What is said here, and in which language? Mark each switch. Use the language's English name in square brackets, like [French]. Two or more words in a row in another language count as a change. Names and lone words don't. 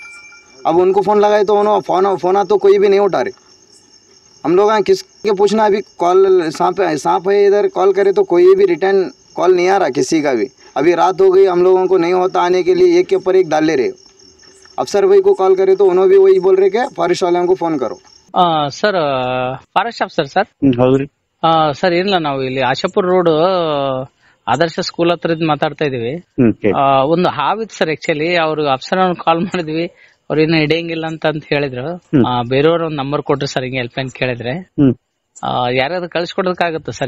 [Hindi] अब उनको फ़ोन लगाए तो उन्होंने फ़ोन तो कोई भी नहीं उठा रहे। हम लोग किसके पूछना? अभी कॉल सांप है इधर, कॉल करे तो कोई भी [English] return call [Hindi] नहीं आ रहा किसी का भी। अभी रात हो गई, हम लोगों को नहीं होता आने के लिए, एक के ऊपर एक डाल ले रहे। अफसर भाई को कॉल करे तो उन्होंने भी वही बोल रहे कि फॉरेस्ट वालों को फ़ोन करो। [Kannada] ಸರ್ [English] forest officer [Kannada] ಸರ್? ಹೌದ್ರಿ ಸರ್ ಏನಿಲ್ಲ, ನಾವು ಇಲ್ಲಿ ಆಶಾಪುರ ರೋಡ್ ಆದರ್ಶ ಸ್ಕೂಲ್ ಹತ್ರ ಮಾತಾಡ್ತಾ ಇದೀವಿ. ಒಂದು ಹಾವಿತ್ತು ಸರ್, ಆಕ್ಚುಲಿ ಅವ್ರು ಅಫ್ಸರ್ ಕಾಲ್ ಮಾಡಿದ್ವಿ, ಅವ್ರು ಇನ್ನ ಹಿಡಿಯಂಗಿಲ್ಲ ಅಂತ ಹೇಳಿದ್ರು. ಬೇರೆಯವ್ರ ಒಂದು ನಂಬರ್ ಕೊಟ್ರು ಸರ್, ಹಿಂಗೆ [English] help line [Kannada] ಕೇಳಿದ್ರೆ ಯಾರಾದ್ರೂ ಕಳ್ಸಿಕೊಡೋದಕ್ಕಾಗತ್ತ ಸರ್?